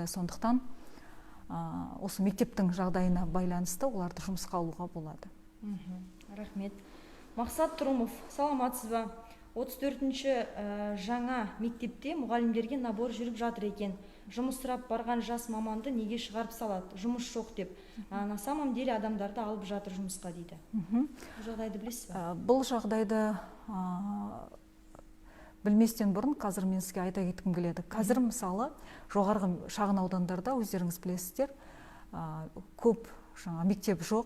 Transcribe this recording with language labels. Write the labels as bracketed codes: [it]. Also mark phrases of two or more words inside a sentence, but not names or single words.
[kk] Сондықтан осы мектептің жағдайына байланысты оларды жұмысқа алуға болады. Рахмет. Мақсат Тұрымов, саламатсыз ба? 34-ші жаңа мектепте мұғалімдерге набор жүріп жатыр екен. Жұмыс сұрап барған жас маманды неге шығарып салады? Жұмыс жоқ деп. [ru] На самом деле [kk] адамдарды алып жатыр жұмысқа дейді. Бұл жағдайды білесіз бе? Бұл жағдайды білместен бұрын қазір мен сізге айта кеткім келеді. Қазір мысалы жоғарғы шағын аудандарда өздеріңіз білесіздер, көп жаңа мектеп жоқ.